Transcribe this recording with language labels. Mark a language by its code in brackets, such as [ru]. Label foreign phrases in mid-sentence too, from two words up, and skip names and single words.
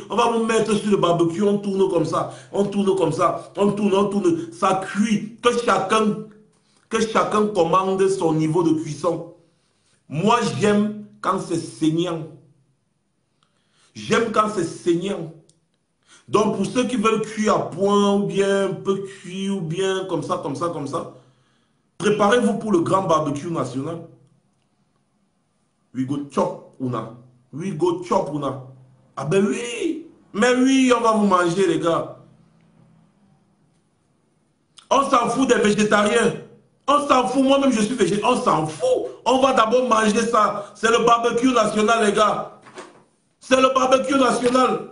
[fr] On va vous mettre sur le barbecue, on tourne comme ça, on tourne, ça cuit, que chacun commande son niveau de cuisson. Moi, j'aime quand c'est saignant. J'aime quand c'est saignant. Donc, pour ceux qui veulent cuire à point, ou bien un peu cuit, ou bien comme ça, préparez-vous pour le grand barbecue national. [pcm] We go chop una. [fr] Ah ben oui, mais oui, on va vous manger, les gars. On s'en fout des végétariens. On s'en fout, moi-même je suis végétarien, on s'en fout. On va d'abord manger ça. C'est le barbecue national, les gars. C'est le barbecue national.